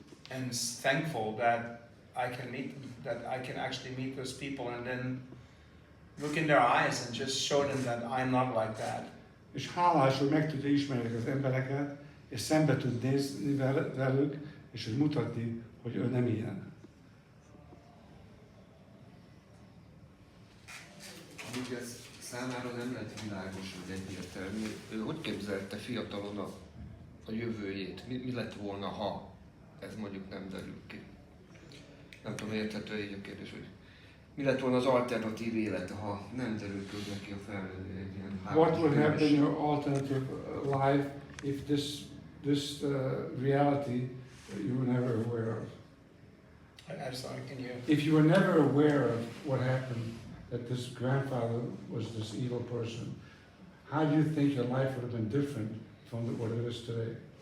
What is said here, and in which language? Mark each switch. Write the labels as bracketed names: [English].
[English] And thankful that I can actually meet those people and then look in their eyes and just show them that I'm not like that. [Hungarian] És hálás, hogy meg tudja ismerni az embereket, és szembe tud nézni velük, és hogy mutatni, hogy ő nem ilyen. Amíg ez számára nem lett világos, vagy egyértelmű, ő hogy képzelte fiatalon a jövőjét? Mi lett volna, ha ez mondjuk nem derül ki? Nem tudom, érthető így a kérdés, hogy mi lett volna az alternatív élete, ha nem derül ki neki a felnőtt egy ilyen [English] What would happen in your alternative life if this reality you were never aware of? I'm sorry, can you? If you were never aware of what happened, that this grandfather was this evil person, how do you think your life would have been different from what it is today?